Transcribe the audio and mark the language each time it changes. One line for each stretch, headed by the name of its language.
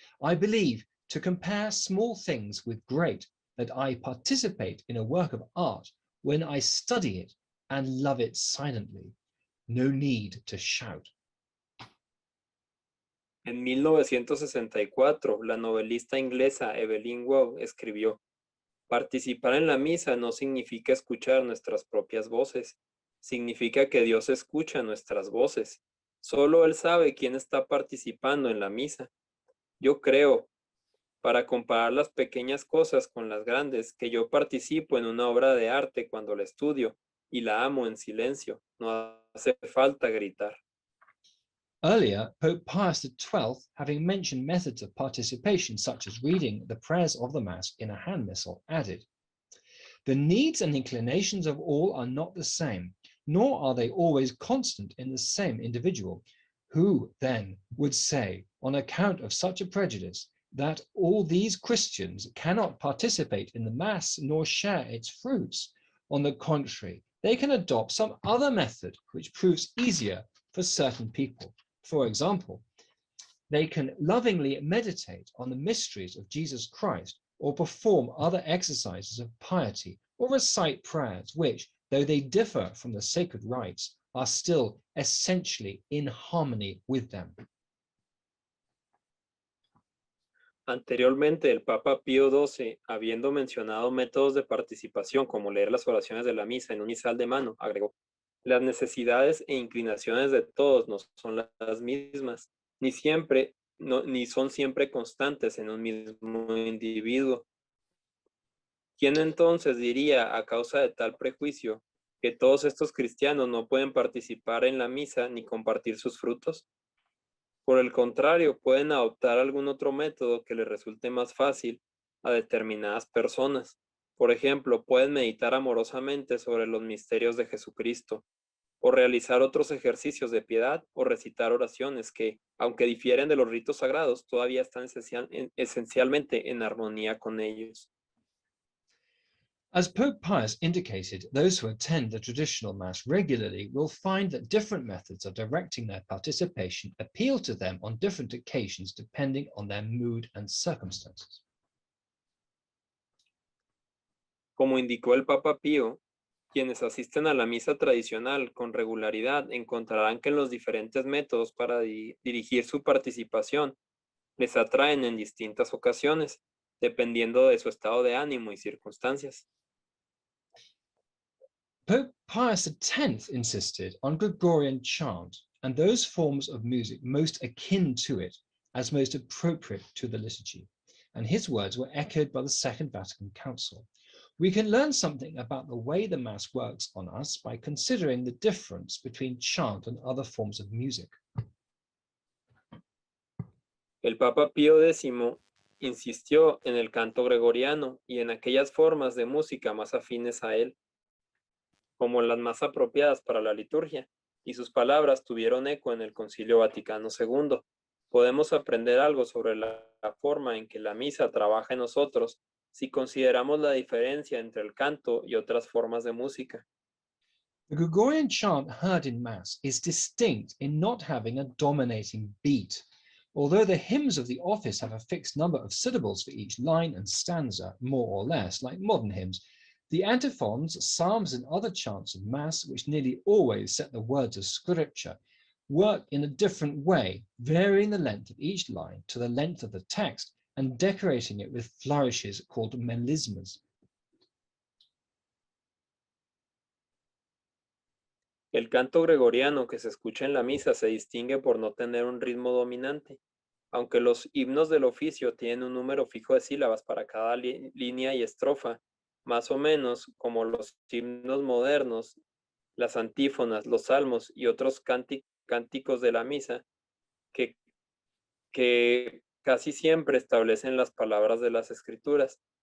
English: I believe, to compare small things with great, that I participate in a work of art when I study it and love it silently. No need to shout."
Spanish: En 1964, la novelista inglesa Evelyn Waugh escribió, "Participar en la misa no significa escuchar nuestras propias voces, significa que Dios escucha nuestras voces. Solo Él sabe quién está participando en la misa. Yo creo, para comparar las pequeñas cosas con las grandes, que yo participo en una obra de arte cuando la estudio y la amo en silencio. No hace falta gritar."
English: Earlier, Pope Pius XII, having mentioned methods of participation such as reading the prayers of the Mass in a hand missal, added, "The needs and inclinations of all are not the same, nor are they always constant in the same individual. Who, then, would say, on account of such a prejudice, that all these Christians cannot participate in the Mass nor share its fruits? On the contrary, they can adopt some other method which proves easier for certain people. For example, they can lovingly meditate on the mysteries of Jesus Christ, or perform other exercises of piety, or recite prayers which, though they differ from the sacred rites, are still essentially in harmony with them.
Spanish: Anteriormente, el Papa Pío XII, habiendo mencionado métodos de participación como leer las oraciones de la misa en un misal de mano, agregó: las necesidades e inclinaciones de todos no son las mismas, ni son siempre constantes en un mismo individuo. ¿Quién entonces diría, a causa de tal prejuicio, que todos estos cristianos no pueden participar en la misa ni compartir sus frutos? Por el contrario, pueden adoptar algún otro método que les resulte más fácil a determinadas personas. Por ejemplo, pueden meditar amorosamente sobre los misterios de Jesucristo, o realizar otros ejercicios de piedad, o recitar oraciones que, aunque difieren de los ritos sagrados, todavía están esencialmente en armonía con ellos.
English: As Pope Pius indicated, those who attend the traditional Mass regularly will find that different methods of directing their participation appeal to them on different occasions depending on their mood and circumstances.
Spanish: Como indicó el Papa Pío, quienes asisten a la misa tradicional con regularidad encontrarán que los diferentes métodos para dirigir su participación les atraen en distintas ocasiones, dependiendo de su estado de ánimo y circunstancias.
English: Pope Pius X insisted on Gregorian chant and those forms of music most akin to it as most appropriate to the liturgy, and his words were echoed by the Second Vatican Council. We can learn something about the way the Mass works on us by considering the difference between chant and other forms of music.
Spanish: El Papa Pío X insistió en el canto gregoriano y en aquellas formas de música más afines a él, como las más apropiadas para la liturgia, y sus palabras tuvieron eco en el Concilio Vaticano II. Podemos aprender algo sobre la forma en que la misa trabaja en nosotros si consideramos la diferencia entre el canto y otras formas de música.
English: The Gregorian chant heard in Mass is distinct in not having a dominating beat. Although the hymns of the office have a fixed number of syllables for each line and stanza, more or less, like modern hymns, the antiphons, psalms, and other chants of Mass, which nearly always set the words of Scripture, work in a different way, varying the length of each line to the length of the text and decorating it with flourishes called melismas.
Spanish: El canto gregoriano que se escucha en la misa se distingue por no tener un ritmo dominante, aunque los himnos del oficio tienen un número fijo de sílabas para cada línea y estrofa, más o menos como los himnos modernos, las antífonas, los salmos y otros cánticos de la misa, que casi siempre establecen las palabras de las escrituras.